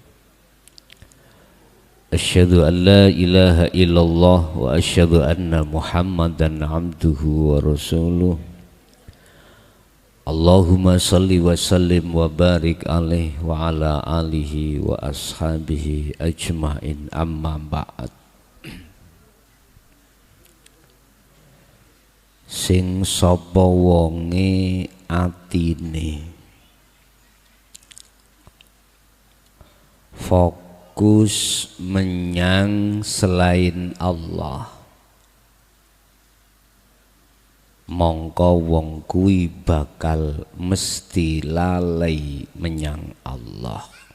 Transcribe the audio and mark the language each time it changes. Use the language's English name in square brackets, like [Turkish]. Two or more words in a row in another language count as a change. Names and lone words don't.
[Arabic] أشهد أن لا إله إلا الله وأشهد أن محمدا عبده ورسوله. اللهم صل وسلم وبارك عليه وعلى آله وأصحابه أجمعين، أما بعد. [Javanese] Sing sapa wonge atine fokus menyang selain Allah, mongko wong kuwi bakal mesti lalai menyang Allah.